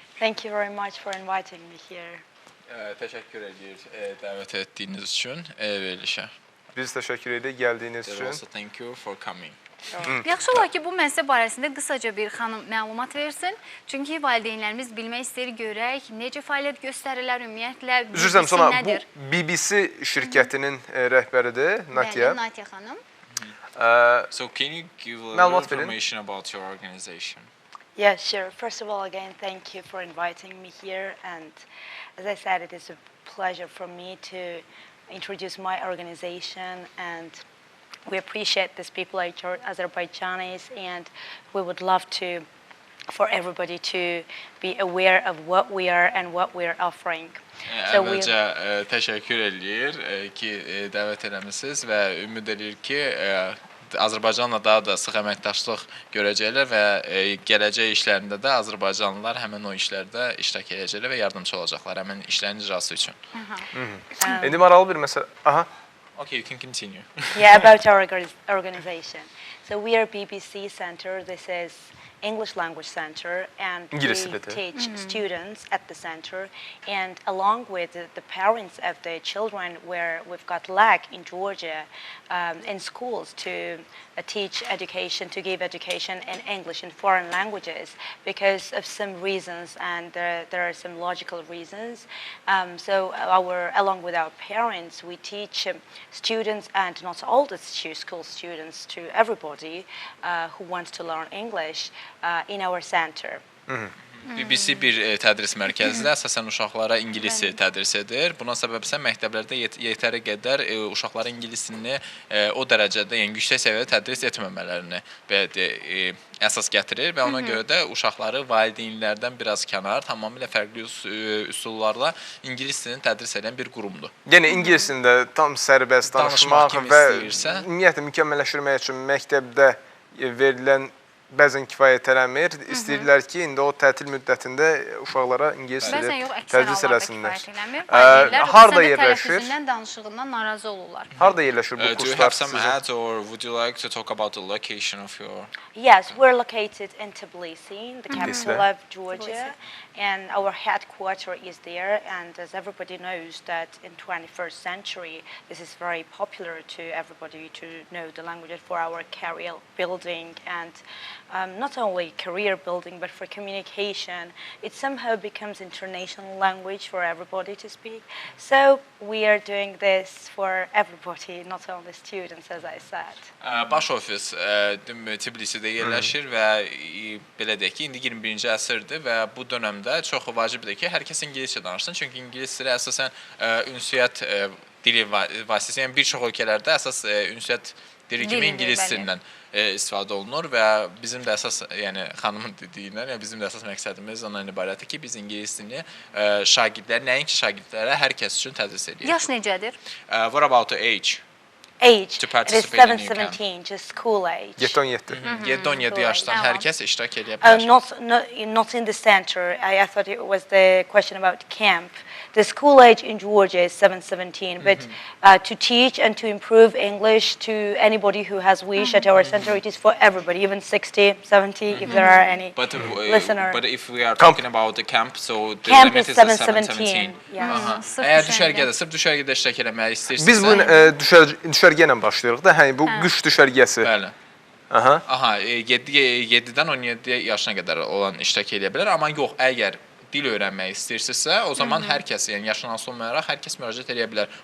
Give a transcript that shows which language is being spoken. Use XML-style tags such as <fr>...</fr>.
<en>Thank you very much for inviting me here.</en> <tr>Teşekkür ediyoruz davet ettiğiniz için verilişe.</tr> <az>Biz təşəkkür edirik gəldiyiniz üçün.</az> <en>Also thank you for coming.</en> <az>Yaxşı olar ki, bu məsələ barəsində qısaca bir xanım məlumat versin. Çünki valideynlərimiz bilmək istəyir, görək, necə fəaliyyət göstərirlər ümumiyyətlə, Üzrəm BBC sana, nədir? bu BBC şirkətinin rəhbəridir, Natiya. Bəli, Natiya xanım.</az> <en>So can you give a little information about your organization? Yeah, sure. First of all, again, thank you for inviting me here. And as I said, it is a pleasure for me to introduce my organization, and we appreciate these people are Azerbaijanis, and we would love for everybody to be aware of what we are and what we are offering.</en> <az>Əvvəlcə təşəkkür edir ki, dəvət eləmisiniz və ümid edir ki, Azərbaycanla daha da sıx əməkdaşlıq görəcəklər və gələcək işlərində də Azərbaycanlılar həmin o işlərdə iştirak edəcəklər və yardımcı olacaqlar həmin işlərin icrası üçün. İndi maraqlı bir məsələ. Aha.</az> <en>Okay, you can continue. Yeah, about our organization. So we are BBC Center. This is English Language Center, and we teach students at the center, and along with the parents of the children, where we've got lack in Georgia in schools to teach education, to give education in English and foreign languages because of some reasons, and there are some logical reasons. So along with our parents, we teach students, and not all the school students, to everybody who wants to learn English in our center.</en> <az>BBC bir tədris mərkəzidir, əsasən uşaqlara ingilis tədris edir. Buna səbəb isə məktəblərdə yetəri qədər uşaqlara ingilis dilini o dərəcədə, yəni yüksək səviyyədə tədris etməmələrini əsas gətirir və ona görə də uşaqları valideynlərdən biraz kənar, tamamilə fərqli üsullarla ingilis dilini tədris edən bir qurumdur. Yəni ingilis dilində tam sərbəst danışmaq və ümumiyyətlə mükəmməlləşdirmək üçün məktəbdə verilən bəzən kifayət eləmir. İstəyirlər ki, indi o tətil müddətində uşaqlara ingilis dili tədris eləsinlər. Harda yerləşir? Tələffüzündən, danışığından narazı olurlar. Harda yerləşir bu kurslar?</az> <en>Do you have some ads, or would you like to talk about the location of your... Yes, we're located in Tbilisi, the capital of Georgia, and our headquarters is there. And as everybody knows that in 21st century, this is very popular to everybody to know the language for our career building, and not only career building, but for communication. It somehow becomes international language for everybody to speak. So we are doing this for everybody, not only students, as I said.</en> <az>Baş ofis Tbilisidə yerləşir və belə deyək ki, indi 21-ci əsrdir və bu dönəmdə çox vacibdir ki, hər kəs ingiliscə danışsın. Çünki ingilis dili əsasən ünsiyyət dili vasitəsilə, yəni bir çox ölkələrdə əsas ünsiyyət dili kimi ingilis dilindən istifadə olunur və bizim də əsas, yəni xanımın dediyindən, yəni bizim də əsas məqsədimiz ondan ibarətdir ki, biz ingilis dilini şagirdlər, nəinki şagirdlərə, hər kəs üçün tədris edirik. Yaş necədir?</az> <en>What about the age? Age, it is 7-17, just school age.</en> <az>7-17 yaşdan hər kəs iştirak edə bilər.</az> <en>Not in the center. I thought it was the question about camp. The school age in Georgia is 7-17, but to teach and to improve English to anybody who has wish at our center, it is for everybody, even 60, 70, if there are any listeners. But if we are talking about the camp, so the camp limit is is 7-17.</en> <az>Əgər düşərgədə, sırf düşərgədə iştirak eləmək istəyirsinizsə... Biz bunu düşərgə ilə başlayırıq da, yəni bu qış düşərgəsi. Bəli. Aha, 7-dən 17 yaşına qədər olan iştirak edə bilər, amma yox, əgər dil öyrənmək istəyirsinizsə, o zaman hər kəs, yəni yaşından asılı olmayaraq hər kəs müraciət edə bilər.</az>